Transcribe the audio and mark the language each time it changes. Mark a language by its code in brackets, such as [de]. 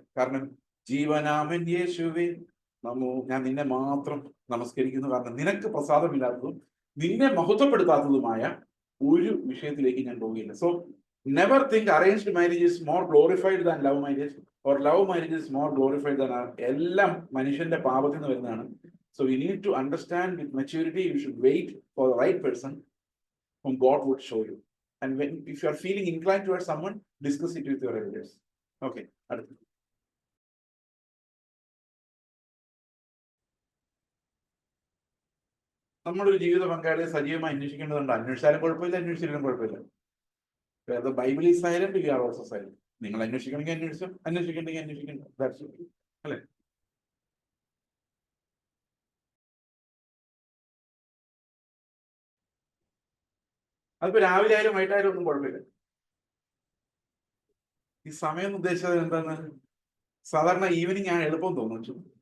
[ml] കാരണം ജീവനാമൻ യേശുവേ നമോ, ഞാൻ നിന്നെ മാത്രം നമസ്കരിക്കുന്നു. കാരണം നിനക്ക് പ്രസാദമില്ലാത്തതും നിന്നെ മഹത്വപ്പെടുത്താത്തതുമായ ഒരു വിഷയത്തിലേക്ക് ഞാൻ പോവുകയില്ല. [en] So never think arranged marriage is more glorified than love marriage or love marriage is more glorified than. [ml] എല്ലാം മനുഷ്യന്റെ പാപത്തിൽ നിന്ന് വരുന്നതാണ്. [en] So we need to understand with maturity. You should wait for the right person whom God would show you. And if you are feeling inclined towards someone, discuss it with your elders. Okay. [ml] നമ്മളൊരു ജീവിത പങ്കാളിയെ സജീവമായി അന്വേഷിക്കേണ്ടതുണ്ട്. അന്വേഷിച്ചാലും കുഴപ്പമില്ല, അന്വേഷിച്ചില്ലെങ്കിലും കുഴപ്പമില്ല. [en] The Bible is silent, you are also silent. [ml] നിങ്ങൾ അന്വേഷിക്കണമെങ്കിൽ അന്വേഷിച്ചു, അന്വേഷിക്കണമെങ്കിൽ അന്വേഷിക്കണം. [en] That's it. [ml] അല്ലേ? അതിപ്പോ രാവിലെ ആയാലും വൈകിട്ടായാലും ഒന്നും കുഴപ്പമില്ല. ഈ സമയം ഉദ്ദേശിച്ചത് എന്താണ്? സാധാരണ ഈവനിങ് ആണ് എളുപ്പം തോന്നുന്നു.